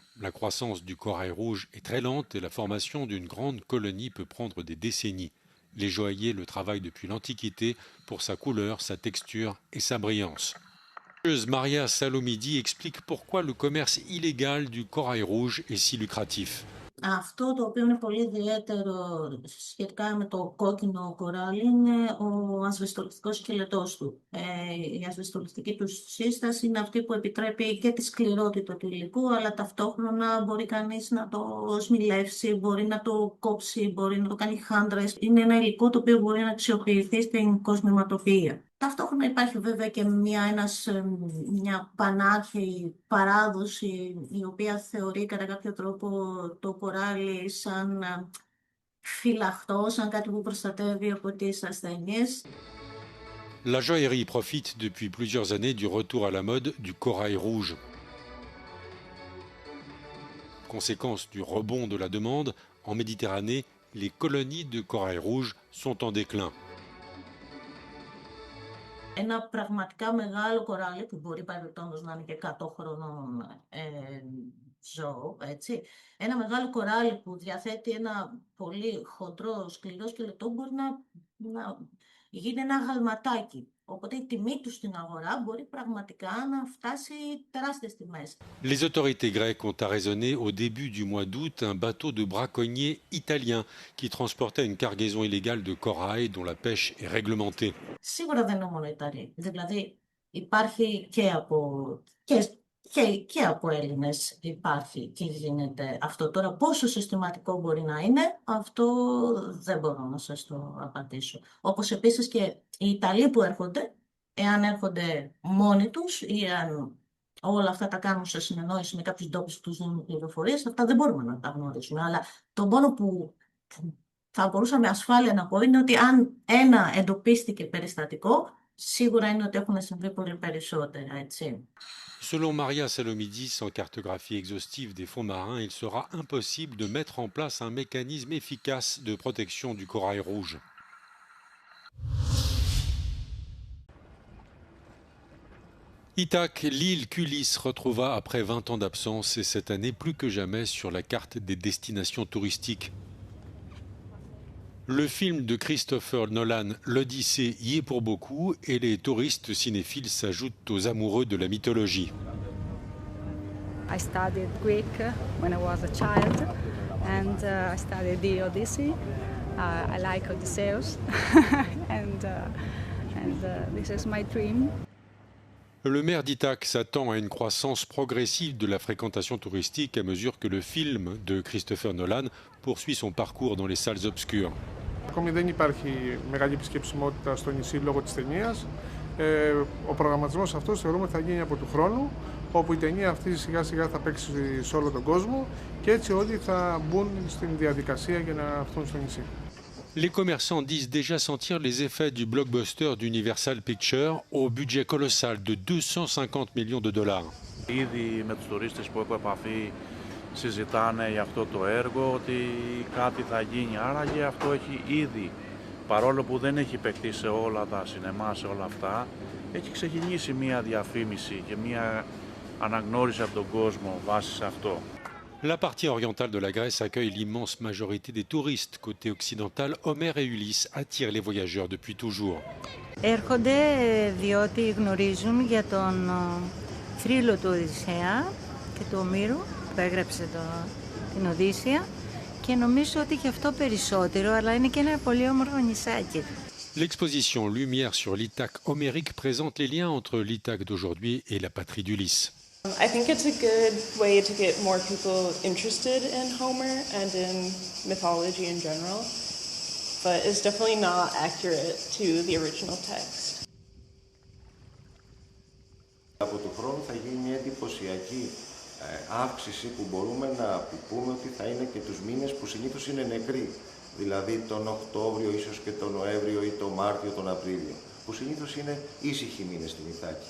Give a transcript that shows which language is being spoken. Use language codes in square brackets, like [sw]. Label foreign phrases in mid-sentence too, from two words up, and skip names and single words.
[fr] La croissance du corail rouge est très lente et la formation d'une grande colonie peut prendre des décennies. Les joailliers le travaillent depuis l'Antiquité pour sa couleur, sa texture et sa brillance. Maria Salomidi explique pourquoi le commerce illégal du corail rouge est si lucratif. [el] Αυτό το οποίο είναι πολύ ιδιαίτερο σχετικά με το κόκκινο κοράλι είναι ο ασβεστολιστικός σκελετός του. Η ασβεστολιστική του σύσταση είναι αυτή που επιτρέπει και τη σκληρότητα του υλικού, αλλά ταυτόχρονα μπορεί κανείς να το σμιλεύσει, μπορεί να το κόψει, μπορεί να το κάνει χάντρες. Είναι ένα υλικό το οποίο μπορεί να αξιοποιηθεί στην κοσμηματοποιία. Ταυτόχρονα υπάρχει βέβαια και μια πανάρχαιη παράδοση η οποία θεωρεί κατά κάποιο τρόπο το κοράλι σαν φυλαχτό, σαν κάτι που προστατεύει από τις ασθένειες. [fr] La joaillerie profite depuis plusieurs années du retour à la mode du corail rouge. Conséquence du rebond de la demande, en Méditerranée, les colonies de corail rouge sont en déclin. [el] Ένα πραγματικά μεγάλο κοράλι που μπορεί παρελθόντως να είναι και 100 χρονών ζώο, έτσι. Ένα μεγάλο κοράλι που διαθέτει ένα πολύ χοντρό, σκληρό σκελετό μπορεί να γίνει ένα γαλματάκι. Οπότε η τιμή του στην αγορά μπορεί πραγματικά να φτάσει τεράστιες τιμές. [fr] Les autorités grecques ont arraisonné au début du mois d'août un bateau de braconniers italien qui transportait une cargaison illégale de corail dont la pêche est réglementée. [el] Σίγουρα δεν είναι μόνο Ιταλοί. Δηλαδή υπάρχει και από Έλληνες υπάρχει και γίνεται αυτό. Τώρα πόσο συστηματικό μπορεί να είναι, αυτό δεν μπορώ να σας το απαντήσω. Όπως επίσης και οι Ιταλοί που έρχονται, εάν έρχονται μόνοι τους ή αν όλα αυτά τα κάνουν σε συνεννόηση με κάποιους ντόπιους που τους δίνουν πληροφορίες, αυτά δεν μπορούμε να τα γνωρίσουμε. Αλλά το μόνο που θα μπορούσα με ασφάλεια να πω είναι ότι αν ένα εντοπίστηκε περιστατικό, σίγουρα είναι ότι έχουν συμβεί πολύ περισσότερα, έτσι. [fr] Selon Maria Salomidi, sans cartographie exhaustive des fonds marins, il sera impossible de mettre en place un mécanisme efficace de protection du corail rouge. Ithaque, l'île qu'Ulysse retrouva après 20 ans d'absence et cette année plus que jamais sur la carte des destinations touristiques. Le film de Christopher Nolan, l'Odyssée, y est pour beaucoup et les touristes cinéphiles s'ajoutent aux amoureux de la mythologie. [en] I studied Greek when I was a child and I studied the Odyssey. I like Odysseus and this is my dream. [fr] Le maire d'Ithaque s'attend à une croissance progressive de la fréquentation touristique à mesure que le film de Christopher Nolan poursuit son parcours dans les salles obscures. [el] Ακόμη δεν υπάρχει μεγάλη επισκεψιμότητα στο νησί λόγω της ταινίας. Ο προγραμματισμός αυτός θεωρούμε θα γίνει από του χρόνου, όπου η ταινία αυτή σιγά σιγά θα παίξει σε όλο τον κόσμο και έτσι όλοι θα μπουν στην διαδικασία για να έρθουν στο νησί. [fr] Les commerçants disent déjà sentir les effets du blockbuster d'Universal Pictures au budget colossal de 250 millions de dollars. [el] Ήδη με τους τουρίστες που έχω επαφή συζητάνε για αυτό το έργο ότι κάτι θα γίνει. Άραγε αυτό έχει ήδη, παρόλο που δεν έχει παιχτεί σε όλα τα σινεμά, σε όλα αυτά, έχει ξεκινήσει μια διαφήμιση και μια αναγνώριση από τον κόσμο βάσει σε αυτό. [fr] La partie orientale de la Grèce accueille l'immense majorité des touristes. Côté occidental, Homère et Ulysse attirent les voyageurs depuis toujours. [el] Έρχονται διότι γνωρίζουν για τον θρύλο του Οδυσσέα και του Ομήρου που έγραψε την Οδύσσεια και νομίζω ότι και αυτό περισσότερο, αλλά είναι και ένα πολύ όμορφο νησάκι. [fr] L'exposition Lumière sur l'Ithaque homérique présente les liens entre l'Ithaque d'aujourd'hui et la patrie d'Ulysse. [en] I think it's a good way to get more people interested in Homer and in mythology in general, but it's definitely not accurate to the original text. [el] Από του χρόνου θα γίνει μια εντυπωσιακή αύξηση που μπορούμε να πούμε ότι θα είναι και τους μήνες που συνήθως είναι νεκροί. Δηλαδή τον Οκτώβριο, ίσως και τον Νοέμβριο ή τον Μάρτιο, τον Απρίλιο, που συνήθως είναι ήσυχοι μήνες στην Ιθάκη.